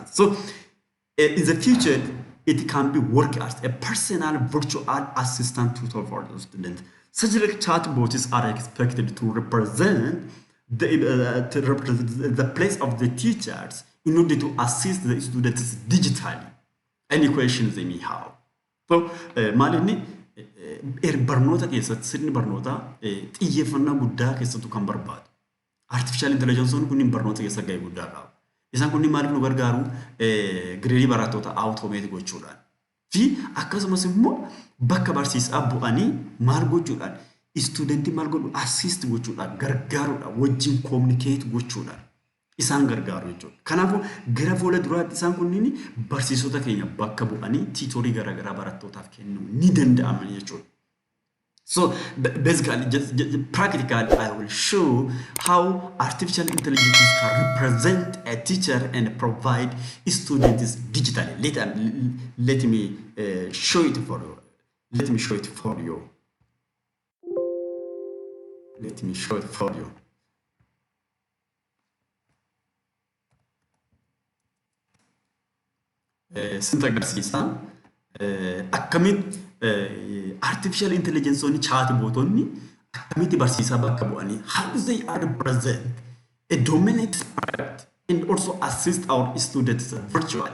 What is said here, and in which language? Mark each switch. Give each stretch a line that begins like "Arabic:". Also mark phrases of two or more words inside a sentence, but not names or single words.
English: So in the future, it can be work as a personal virtual assistant tutor for the student. Such chatbots are expected to represent the place of the teachers in order to assist the students digitally. Any questions they may have. So,
Oromo: maalinni barnoota keessatti sirni barnoota xiyyeeffannaa guddaa keessattuu kan barbaadu.
English: Artificial intelligence
Oromo: kun barnoota keessa gahee guddaa qaba. Isaan kun maaliif nu gargaaru? Gireedii barattoota automate gochuudhaan. Fi akkasumas immoo bakka barsiisaa bu'anii maal gochuudhaan? Studenti maal godhu assist gochuudhaan gargaaruudhaan wajjin communicate gochuudhaan isaan gargaaru jechuudha. Kanaafuu gara fuula duraatti isaan kunniin barsiisota keenya bakka bu'anii tiitoorii garaagaraa barattootaaf kennuu ni danda'aman jechuudha.
English: So basically, just practically, I will show how artificial intelligence can represent a teacher and provide students digitally. Let me show it for you. Let me show it for you. Let me show it for you. Syntax akkamitti artificial intelligence on
Oromo: chatbotonni akkamitti barsiisaa bakka bu'anii
English: how they are present a domain expert and also assist our students virtually.